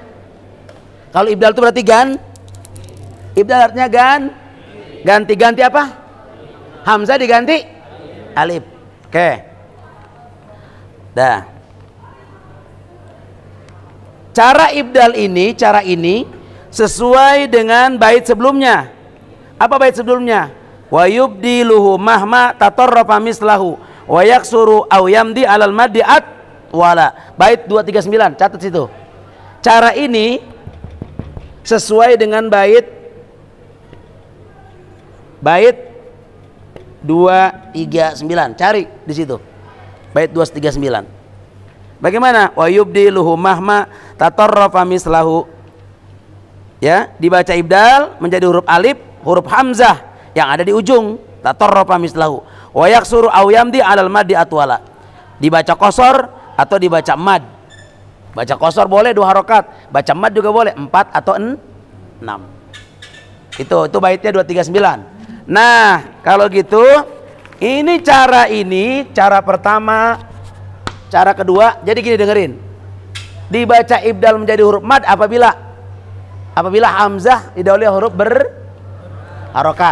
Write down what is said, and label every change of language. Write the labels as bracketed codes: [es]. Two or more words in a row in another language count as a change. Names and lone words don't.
[id] Kalau ibdal itu berarti ibdal artinya ganti apa? Hamzah diganti alif. Oke. Dah. Cara ibdal ini, sesuai dengan bait sebelumnya. Apa bait sebelumnya? [ar] وَيُبْدِلُهُ مَهْمَا تَطَرَّفَ مِثْلُهُ وَيَقْصُرُ أَوْ يَمْضِي عَلَى الْمَدِّ وَلَا. [id] Bait 239, catat situ. Cara ini sesuai dengan bait 239. Cari di situ. Bait 239. Bagaimana? [ar] وَيُبْدِلُهُ مَهْمَا تَطَرَّفَ مِثْلُهُ. [id] Ya, dibaca ibdal menjadi huruf alif, huruf hamzah yang ada di ujung, [ar] تَطَرَّفَ مِثْلُهُ. وَيَقْصُرُ أَوْ يَمْضِي عَلَى الْمَدِّ أَطْوَلَا. [id] Dibaca qasar atau dibaca mad. Baca qasar boleh 2 harokat, baca mad juga boleh 4 atau 6. Itu baitnya 239. Nah, kalau gitu ini cara pertama. Cara kedua, jadi gini, dengerin. Dibaca ibdal menjadi huruf mad apabila hamzah didahului huruf berharokat.